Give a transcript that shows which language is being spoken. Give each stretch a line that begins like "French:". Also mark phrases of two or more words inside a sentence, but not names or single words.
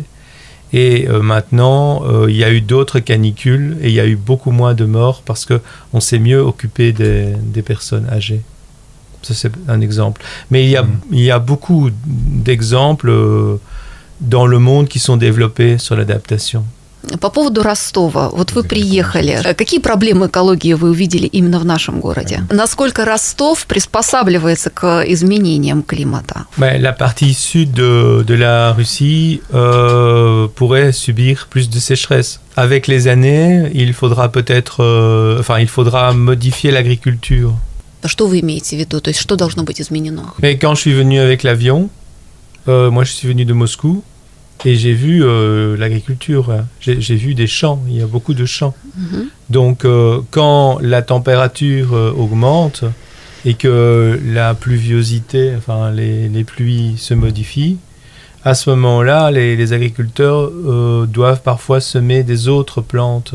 French: Et maintenant, il y a eu d'autres canicules et il y a eu beaucoup moins de morts parce qu'on s'est mieux occupé des personnes âgées. Ça, c'est un exemple. Mais il y a beaucoup d'exemples dans le monde qui sont développés sur l'adaptation.
Russian: По поводу Ростова, вот вы приехали. Какие проблемы экологии вы увидели именно в нашем городе? Насколько Ростов приспосабливается к изменениям климата?
French: La partie sud de la Russie pourrait subir plus de sécheresse. Avec les années, il faudra peut-être, il faudra modifier l'agriculture.
Russian: Что вы имеете в виду? То есть что должно быть изменено?
French: Mais quand je suis venu avec l'avion, moi je suis venu de Moscou. Et j'ai vu l'agriculture, j'ai vu des champs, il y a beaucoup de champs. Donc quand la température augmente et que la pluviosité, les pluies se modifient, à ce moment-là, les agriculteurs doivent parfois semer des autres plantes.